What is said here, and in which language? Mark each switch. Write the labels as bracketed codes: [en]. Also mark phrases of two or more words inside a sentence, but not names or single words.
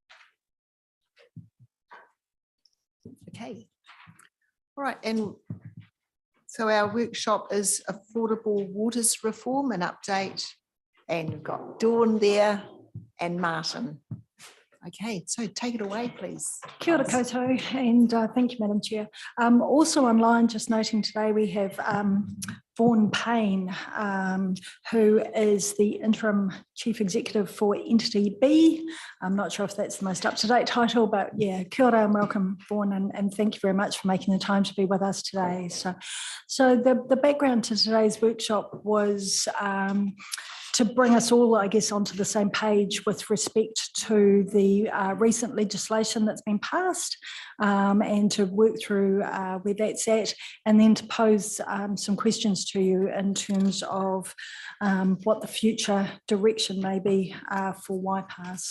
[en] Okay. All right, and so our workshop is affordable waters reform and update. And we've got Dawn there and Martin. Okay, so take it away, please. [mi] Kia ora koutou, [en] and thank you, Madam Chair. Also online, just noting today, we have Vaughan Payne, who is the interim chief executive for Entity B. I'm not sure if that's the most up-to-date title, but yeah, [mi] kia ora [en] and welcome, Vaughan, and thank you very much for making the time to be with us today. So the background to today's workshop was to bring us all, I guess, onto the same page with respect to the recent legislation that's been passed, and to work through where that's at, and then to pose some questions to you in terms of what the future direction may be for YPAS.